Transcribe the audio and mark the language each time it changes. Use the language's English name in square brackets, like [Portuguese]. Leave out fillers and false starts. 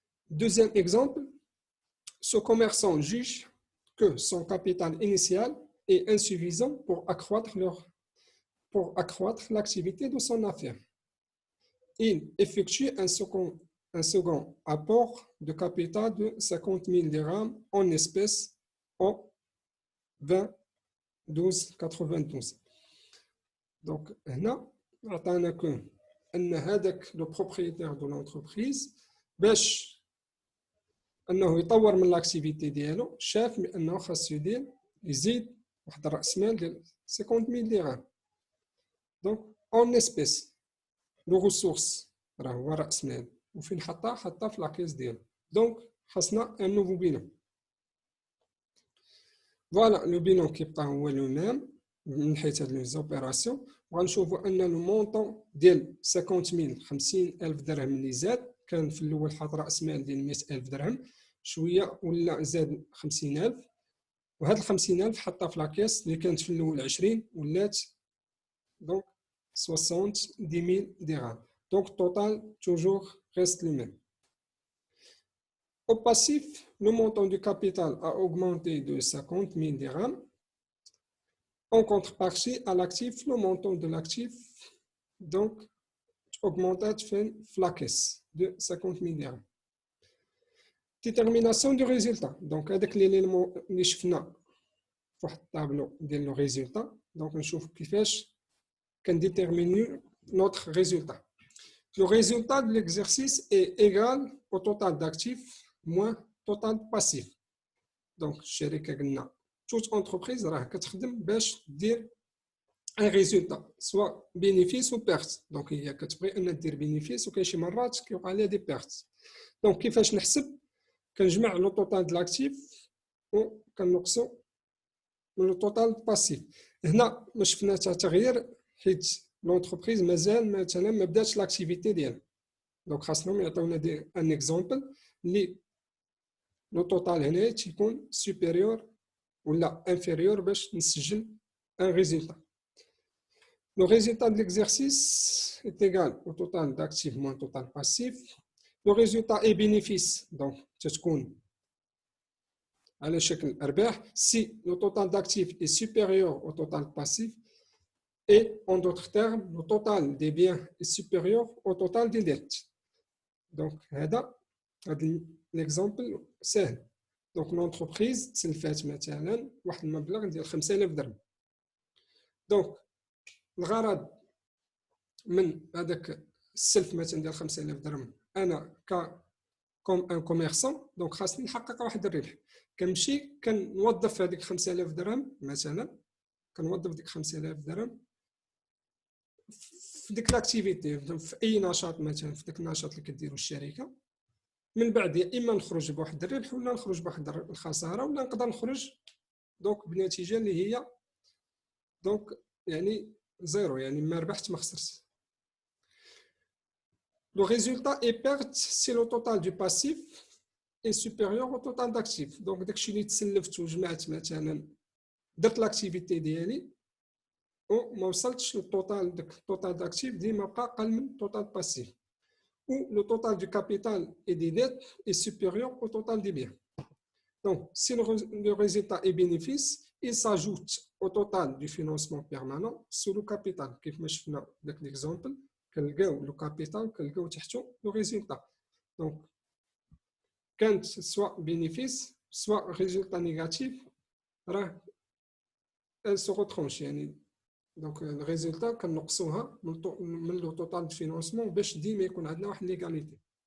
[French] Deuxième exemple, ce commerçant juge que son capital initial est insuffisant pour accroître l'activité de son affaire. Il effectue un second apport de capital de 50 000 dirhams en espèces au 20-12-92. [Arabic] Donc, هنا عطانا كون أن هذاك le propriétaire de l'entreprise باش انه يطور من لاكتيفيتي ديالو شاف بانه خاصو يزيد واحد الراس مال ديال 50000 درهم Donc, en espèces, les ressources, راه هو رأس مال وفين حطها في لاكيس ديالو. [French] Donc, خاصنا un nouveau bilan. Voilà, le bilan كيبقى هو le même من حيث هاد les opérations. [Arabic] وغنشوفوا أن le montant ديال 50,000 50,000 درهم اللي زاد كان في الأول حاط رأس مال ديال 100,000 درهم شوية ولا زاد 50,000 وهاد 50,000 حطها في لاكيس اللي كانت في الأول 20 ولات donc 70,000 dirhams. [French] Donc, total, toujours reste le même. Au passif, le montant du capital a augmenté de 50,000 dirhams. En contrepartie, à l'actif, le montant de l'actif, donc, augmenté de la caisse de 50,000 dirhams. Détermination du résultat. Donc, avec l'élément اللي شفنا في واحد الطابلو ديال le résultat, donc نشوف كيفاش déterminer notre résultat. Le résultat de l'exercice est égal au total d'actifs moins total passif. Donc, الشركة قلنا toute entreprise راه كتخدم باش دير un résultat soit bénéfice ou perte. [Arabic] Donc, هي كتبغي أن دير bénéfice وكاين شي مرات كيوقع لها دي pertes. Donc, كيفاش نحسب كنجمع لو توتال د لاكتيف وكنقصو من لو توتال باسيف. هنا ما شفنا حتى تغيير حيت لونتربريز مازال مثلا ما بداتش لاكتيفيتي ديالها. دونك خاصهم يعطيونا ان اكزومبل اللي لو توتال هنا تيكون سوبيريور ولا انفيريور باش نسجل ان ريزولتا. [French] Le résultat de l'exercice est égal au total d'actifs moins total passif. Le résultat est bénéfice, donc تتكون على شكل أرباح si le total d'actifs est supérieur au total passif et en d'autres termes, le total des biens est supérieur au total des dettes. Donc, هذا l'exemple سهل. [Arabic] Donc, l'entreprise تسلفات مثلا واحد المبلغ ديال 5,000 درهم. Donc, الغرض من هذاك السلف مثلا ديال 5,000 درهم انا كوم ان كوميرسون دونك خاصني نحقق واحد الربح. كنمشي كنوظف هذيك 5,000 درهم مثلا كنوظف ديك 5,000 درهم في ديك لاكتيفيتي في اي نشاط مثلا في داك النشاط اللي كديروا الشركه. من بعد يا اما نخرج بواحد الربح ولا نخرج بواحد الخساره ولا نقدر نخرج دونك بنتيجه اللي هي دونك يعني زيرو يعني ما ربحت ما خسرت. [French] Le résultat est perte si le total du passif est supérieur au total d'actifs. [Arabic] Donc داكشي اللي تسلفت وجمعت مثلا درت لاكتيفيتي ديالي وما وصلتش للتوتال داك التوتال داكتيف ديما بقى اقل من التوتال باسيف. [French] Ou le total du capital et des dettes est supérieur au total des biens. Donc, si le résultat est bénéfice, il s'ajoute au total du financement permanent sur le capital. [Arabic] كيف ما شفنا داك l'exemple كنلقاو لو كابيتال كنلقاو تحتو لو ريزولتا. دونك كانت سواء بينيفيس سواء ريزولتا نيجاتيف راه ال سو روترونش يعني دونك الريزولتا كنقصوها من لو توتال دو فينانسمون باش ديما يكون عندنا واحد ليغاليتي.